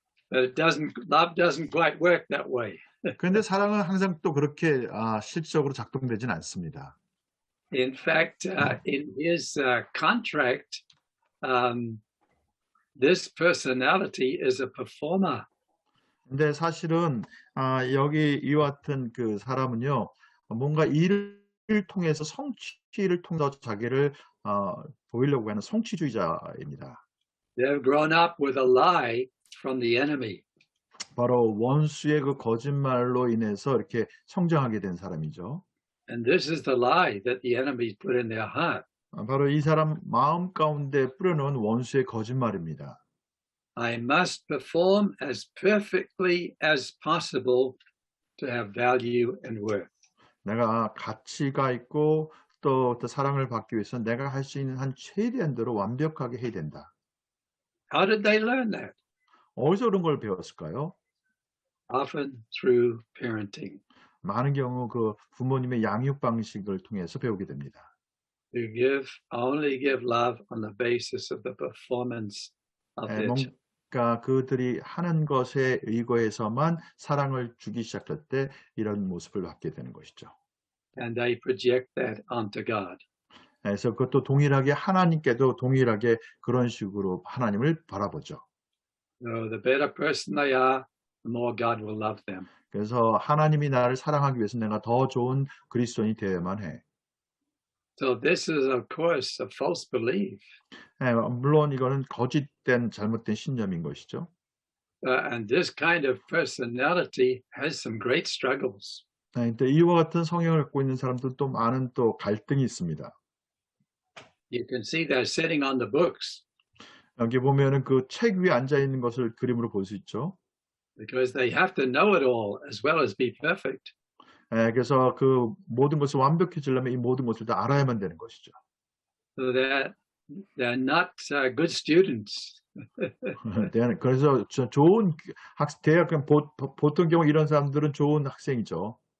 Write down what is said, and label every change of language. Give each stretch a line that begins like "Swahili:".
English: But love doesn't quite work that way.
Korean: 그런데 사랑은 항상 또 그렇게 실질적으로 작동되진 않습니다.
English: In fact, in his contract, this personality is a performer.
Korean: 근데 사실은 여기 이와 같은 그 사람은요, 뭔가 일을 통해서 성취를 통해서 자기를 보이려고 하는 성취주의자입니다.
English: They've grown up with a lie from the enemy.
Korean: 바로 원수의 그 거짓말로 인해서 이렇게 성장하게 된 사람이죠.
English: And this is the lie that the enemy put in their heart.
Korean: 바로 이 사람 마음 가운데 뿌려놓은 원수의 거짓말입니다.
English: I must perform as perfectly as possible to have value and worth.
Korean: 내가 가치가 있고 또 사랑을 받기 위해서 내가 할 수 있는 한 최대한 대로 완벽하게 해야 된다.
English: How did they learn that?
Korean: 어디서 그런 걸 배웠을까요?
English: Often through parenting.
Korean: 많은 경우 그 부모님의 양육 방식을 통해서 배우게 됩니다.
English: To only give love on the basis of the performance of their children.
Korean: 뭔가 그들이 하는 것에 의거해서만 사랑을 주기 시작할 때 이런 모습을 받게 되는 것이죠.
English: And they project that onto God.
Korean: 그래서 그것도 동일하게 하나님께도 동일하게 그런 식으로 하나님을 바라보죠.
English: So the better person they are, the more God will love them.
Korean: 그래서 하나님이 나를 사랑하기 위해서 내가 더 좋은 그리스도인이 되어야만 해.
English: So this is, of course, a false belief.
Korean: 물론 이거는 거짓된 잘못된 신념인 것이죠.
English: And this kind of personality has some great struggles.
Korean: 근데 이와 같은 성향을 갖고 있는 사람들은 또 많은 또 갈등이 있습니다.
English: You can see they're sitting on the books.
Korean: 여기 보면은 그 책 위에 앉아 있는 것을 그림으로 볼 수 있죠.
English: Because they have to know it all as well as be perfect.
Korean: 그래서 그 모든 것을 완벽해지려면 이 모든 것을 다 알아야만 되는 것이죠.
English: So that they're not good students.
Korean: 그래서 좋은 대학 보통 경우 이런 사람들은 좋은 학생이죠.